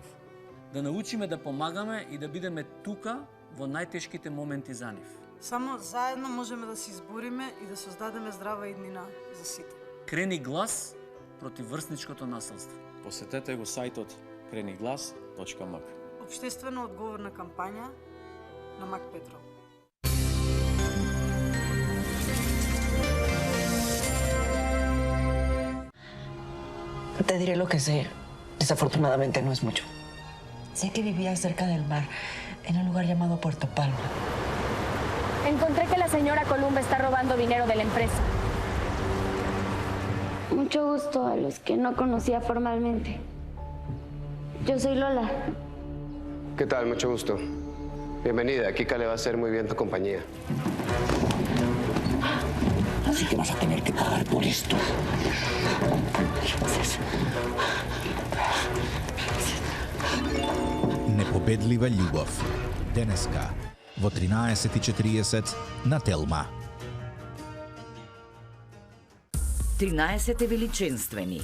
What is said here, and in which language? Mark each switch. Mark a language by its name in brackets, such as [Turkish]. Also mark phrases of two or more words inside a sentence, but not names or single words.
[Macedonian] Да научиме да помагаме и да бидеме тука во најтешките моменти за нив. Само заедно можеме да се избориме и да создадеме здрава иднина за сите. Крени глас против врсничкото насилство. Посетете го сајтот kreniGlas.mk. Општествено одговорна кампања на Мак Петров. [Spanish] Te diré lo que sé. Desafortunadamente no es mucho. Sé que vivía cerca del mar, en un lugar llamado Puerto Palma. Encontré que la señora Columba está robando dinero de la empresa. Mucho gusto a los que no conocía formalmente. Yo soy Lola. ¿Qué tal? Mucho gusto. Bienvenida. Kika le va a hacer muy bien tu compañía. Así que vas a tener que pagar por esto. [Macedonian] Непобедлива љубов. Денеска во 13:40 на Телма. 13 величенствени.